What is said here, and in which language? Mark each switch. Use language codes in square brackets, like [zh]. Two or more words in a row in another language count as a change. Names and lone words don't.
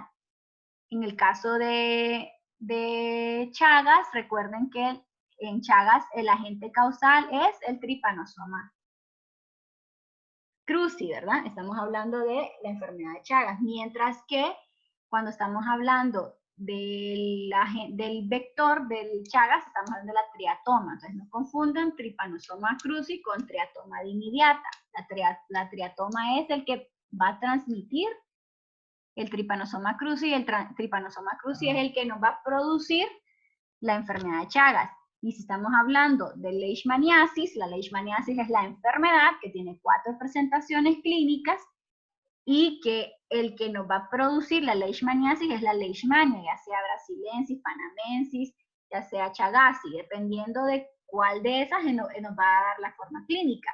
[es] En el caso de Chagas, recuerden que en Chagas el agente causal es el Trypanosoma cruzi, ¿verdad? Estamos hablando de la enfermedad de Chagas, mientras que cuando estamos hablando del vector del Chagas, estamos hablando de la triatoma. Entonces no confundan Trypanosoma cruzi con triatoma dimidiata. La triatoma es el que va a transmitir el Trypanosoma cruzi, y el Trypanosoma cruzi es el que nos va a producir la enfermedad de Chagas. Y si estamos hablando de leishmaniasis, la leishmaniasis es la enfermedad que tiene 4 presentaciones clínicas y que el que nos va a producir la leishmaniasis es la leishmania, ya sea brasilensis, panamensis, ya sea chagasi, dependiendo de cuál de esas nos va a dar la forma clínica.